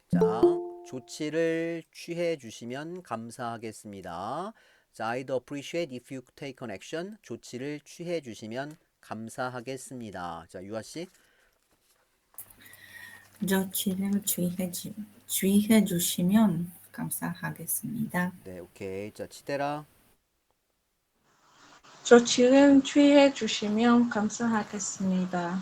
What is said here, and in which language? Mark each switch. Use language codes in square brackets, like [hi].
[ko] 자, 조치를 취해 주시면 감사하겠습니다. [en] 자, I'd appreciate if you take an action. [ko] 조치를 취해 주시면 감사하겠습니다. 자, 유아 씨. 조치를 취해 주시면 감사하겠습니다. 네, 오케이. 자, 치대라. 조치를 취해 주시면 감사하겠습니다.